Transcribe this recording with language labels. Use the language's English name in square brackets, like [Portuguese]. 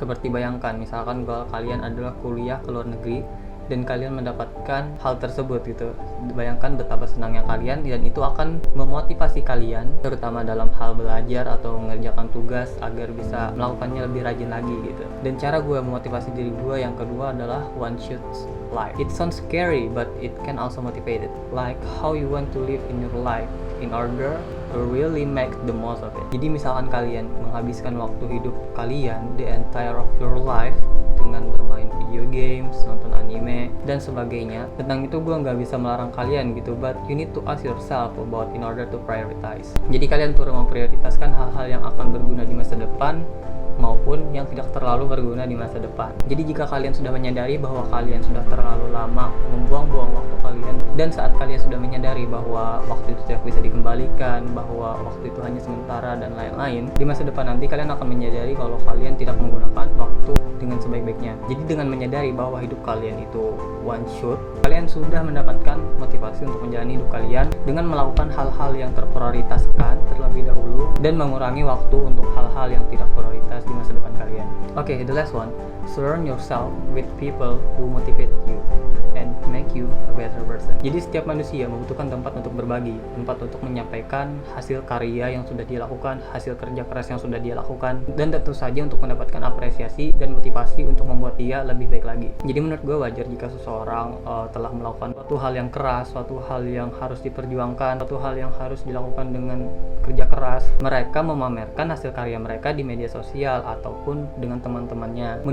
[Indonesian] Seperti bayangkan misalkan goal kalian adalah kuliah ke luar negeri dan kalian mendapatkan hal tersebut gitu. Bayangkan betapa senangnya kalian, dan itu akan memotivasi kalian terutama dalam hal belajar atau mengerjakan tugas agar bisa melakukannya lebih rajin lagi gitu. Dan cara gue memotivasi diri gue yang kedua adalah [English] one shot life. It sounds scary but it can also motivate it. Like how you want to live in your life in order to really make the most of it. [Indonesian] Jadi misalkan kalian menghabiskan waktu hidup kalian [English] the entire of your life [Indonesian] dengan bermain video games, nonton anime, dan sebagainya. Tentang itu gue nggak bisa melarang kalian gitu, [English] but you need to ask yourself about in order to prioritize. [Indonesian] Jadi kalian perlu memprioritaskan hal-hal yang akan berguna di masa depan maupun yang tidak terlalu berguna di masa depan. Jadi jika kalian sudah menyadari bahwa kalian sudah terlalu lama membuang-buang waktu kalian, dan saat kalian sudah menyadari bahwa waktu itu tidak bisa dikembalikan, bahwa waktu itu hanya sementara dan lain-lain, di masa depan nanti kalian akan menyadari kalau kalian tidak menggunakan waktu dengan sebaik-baiknya. Jadi dengan menyadari bahwa hidup kalian itu one shot, kalian sudah mendapatkan motivasi untuk menjalani hidup kalian dengan melakukan hal-hal yang terprioritaskan terlebih dahulu dan mengurangi waktu untuk hal-hal yang tidak prioritas di masa depan kalian. [English] Oke, the last one, surround yourself with people who motivate you and make you a better person. [Indonesian] Jadi setiap manusia membutuhkan tempat untuk berbagi, tempat untuk menyampaikan hasil karya yang sudah dia lakukan, hasil kerja keras yang sudah dia lakukan, dan tentu saja untuk mendapatkan apresiasi dan motivasi untuk membuat dia lebih baik lagi. Jadi menurut gue wajar jika seseorang telah melakukan suatu hal yang keras, suatu hal yang harus diperjuangkan, suatu hal yang harus dilakukan dengan kerja keras, mereka memamerkan hasil karya mereka di media sosial ataupun dengan teman-temannya.